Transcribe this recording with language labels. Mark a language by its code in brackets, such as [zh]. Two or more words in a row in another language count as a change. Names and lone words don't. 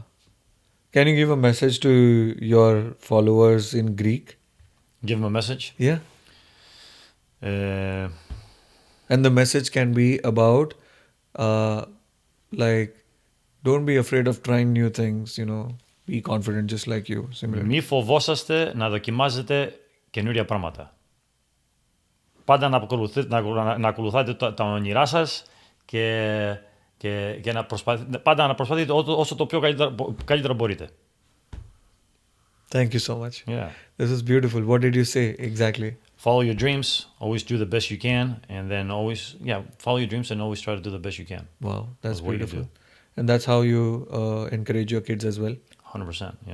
[en] Can you give a message to your followers in Greek? Give them a message. Yeah. Uh, And the message can be about, like, don't be afraid of trying new things, be confident just like you. Similarly. [el] Μη φοβόσαστε να δοκιμάζετε καινούρια πράγματα. Πάντα να ακολουθάτε τα όνειρά σας και πάντα να προσπαθείτε όσο το πιο καλύτερο μπορείτε. [en] Thank you so much. Yeah. This is beautiful. What did you say exactly? Follow your dreams. Always do the best you can. And then follow your dreams and always try to do the best you can. Wow, that's beautiful. And that's how you encourage your kids as well? 100%, yeah.